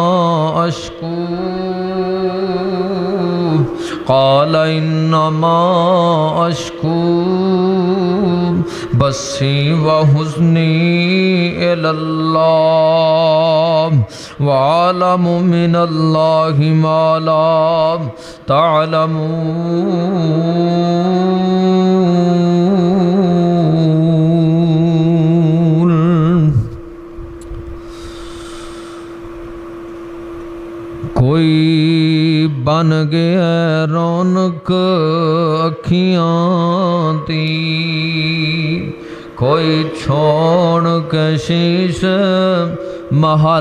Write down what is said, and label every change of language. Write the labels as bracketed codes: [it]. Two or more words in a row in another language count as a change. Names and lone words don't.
[ar] أشكو بثي وحزني إلى الله وأعلم من الله ما لا تعلمون [pa] کوئی بن گیا رونق اکھیاں دی کوئی چھوڑ کے شیش محل